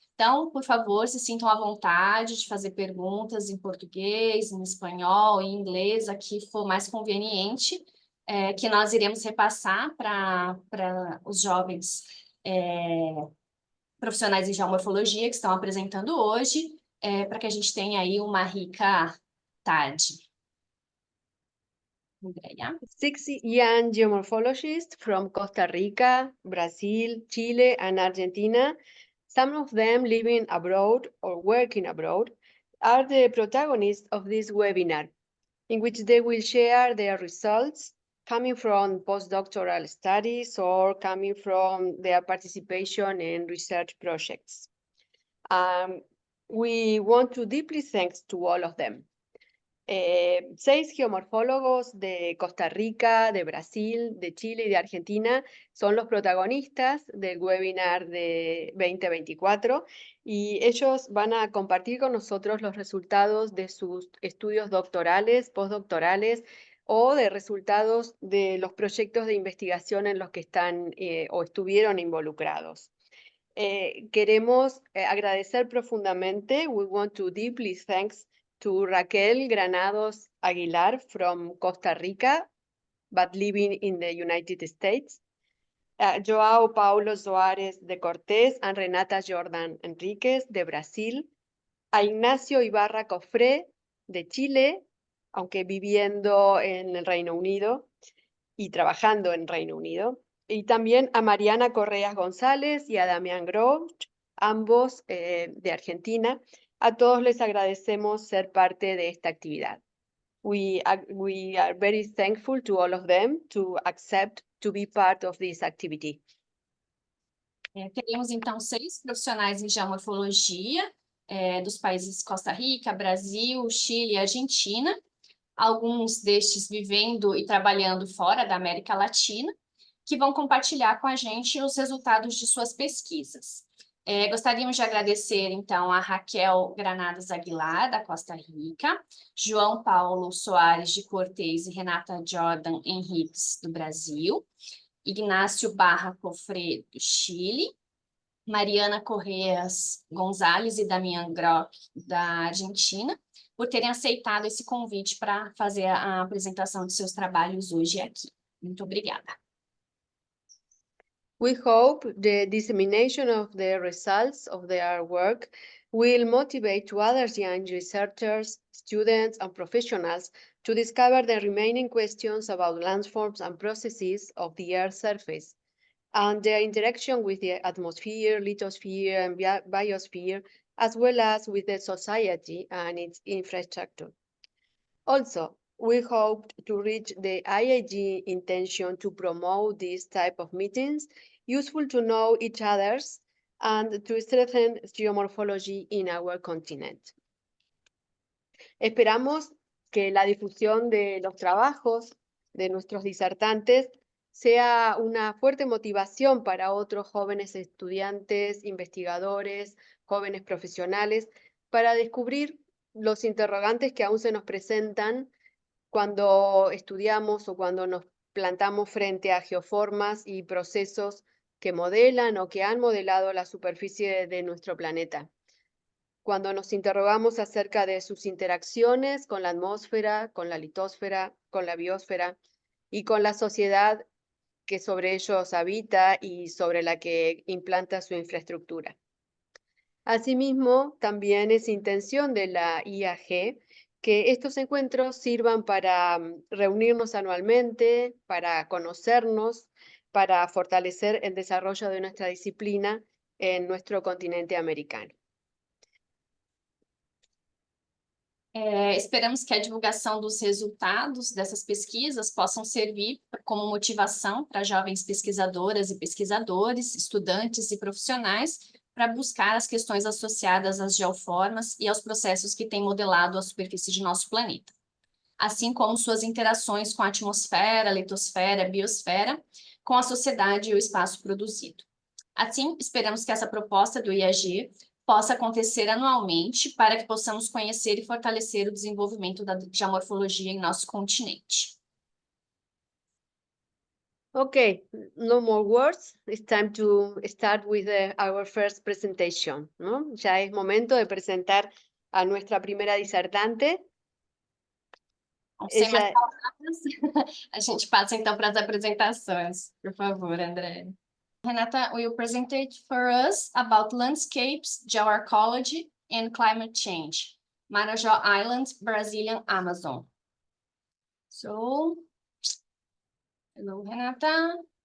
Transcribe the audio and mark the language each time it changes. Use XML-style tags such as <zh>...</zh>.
<pt>Então, por favor, se sintam à vontade de fazer perguntas em português, em espanhol, em inglês, a que for mais conveniente, que nós iremos repassar para os jovens profissionais de geomorfologia que estão apresentando hoje, para que a gente tenha aí uma rica tarde. Andrea.</pt> <en>6 young geomorphologists from Costa Rica, Brazil, Chile, and Argentina, some of them living abroad or working abroad, are the protagonists of this webinar, in which they will share their results coming from postdoctoral studies or coming from their participation in research projects. We want to deeply thank to all of them.</en> <es>6 geomorfólogos de Costa Rica, de Brasil, de Chile y de Argentina son los protagonistas del webinar de 2024 y ellos van a compartir con nosotros los resultados de sus estudios doctorales, postdoctorales o de resultados de los proyectos de investigación en los que están o estuvieron involucrados. Queremos agradecer profundamente.</es> <en>We want to deeply thanks to Raquel Granados Aguilar from Costa Rica, but living in the United States. Joao Paulo Soares de Cortés and Renata Jordán Henríquez</en> <es>de Brasil. A Ignacio Ibarra Cofré de Chile, aunque viviendo en el Reino Unido y trabajando en Reino Unido. Y también a Mariana Correas González y a Damián Groch, ambos de Argentina. A todos les agradecemos ser parte de esta actividad.</es> <en>We are very thankful to all of them to accept to be part of this activity.</en> <pt>Teremos, então, 6 profissionais em geomorfologia dos países Costa Rica, Brasil, Chile e Argentina, alguns destes vivendo e trabalhando fora da América Latina, que vão compartilhar com a gente os resultados de suas pesquisas. Gostaríamos de agradecer, então, a Raquel Granados Aguilar, da Costa Rica, João Paulo Soares de Cortés e Renata Jordán Henríquez, do Brasil, Ignacio Barra Cofré, do Chile, Mariana Correas Gonzalez e Damián Groch, da Argentina, por terem aceitado esse convite para fazer a apresentação de seus trabalhos hoje aqui. Muito obrigada.</pt> <en>We hope the dissemination of the results of their work will motivate other young researchers, students, and professionals to discover the remaining questions about landforms and processes of the Earth's surface, and their interaction with the atmosphere, lithosphere, and biosphere, as well as with the society and its infrastructure. Also, we hope to reach the IAG intention to promote this type of meetings, useful to know each other's, and to strengthen geomorphology in our continent.</en> <es>Esperamos que la difusión de los trabajos de nuestros disertantes sea una fuerte motivación para otros jóvenes estudiantes, investigadores, jóvenes profesionales, para descubrir los interrogantes que aún se nos presentan cuando estudiamos o cuando nos plantamos frente a geoformas y procesos que modelan o que han modelado la superficie de nuestro planeta. Cuando nos interrogamos acerca de sus interacciones con la atmósfera, con la litosfera, con la biosfera y con la sociedad que sobre ellos habita y sobre la que implanta su infraestructura. Asimismo, también es intención de la IAG que estos encuentros sirvan para reunirnos anualmente, para conocernos, para fortalecer el desarrollo de nuestra disciplina en nuestro continente americano.</es> <pt>Esperamos que a divulgação dos resultados dessas pesquisas possam servir como motivação para jovens pesquisadoras e pesquisadores, estudantes e profissionais para buscar as questões associadas às geoformas e aos processos que têm modelado a superfície de nosso planeta, assim como suas interações com a atmosfera, litosfera, biosfera, com a sociedade e o espaço produzido. Assim, esperamos que essa proposta do IAG possa acontecer anualmente para que possamos conhecer e fortalecer o desenvolvimento da geomorfologia em nosso continente.</pt> <en>Okay, no more words. It's time to start with our first presentation,</en> <es>¿no? Ya es momento de presentar a nuestra primera disertante.</es> <pt>Sem mais palavras, a gente passa então para as apresentações. Por favor, André.</pt> <en>Renata will present for us about landscapes, geoarchaeology, and climate change. Marajó Island, Brazilian Amazon. So, hello, Renata.</en>